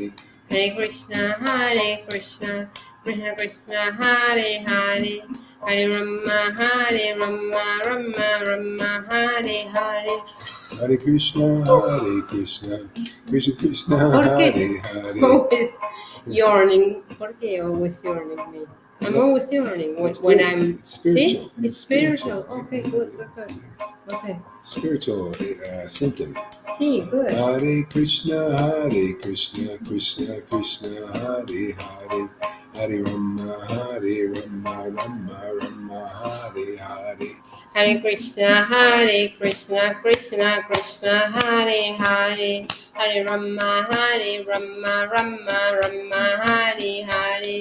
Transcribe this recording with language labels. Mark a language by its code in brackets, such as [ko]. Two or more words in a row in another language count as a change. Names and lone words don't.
[sa] Hare Krishna, Krishna Krishna, Hare Hare, Hare Rama, Rama Rama, Hare Hare. Hare Krishna, Krishna Krishna, [es] ¿Por [sa] Hare [es] qué [sa] Hare. [en] always yawning? [es] ¿Por qué [en] always yawning me? I'm always yawning when I'm... It's spiritual. See? It's spiritual. Okay, good. Okay. Spiritual symptom. See, good. [sa] Hare Krishna, Krishna Krishna, Hare Hare, Hare Rama, Rama Rama, Hare Hare. Hare Krishna, Krishna Krishna, Hare Hare, Hare Rama, Rama Rama, Hare Hare.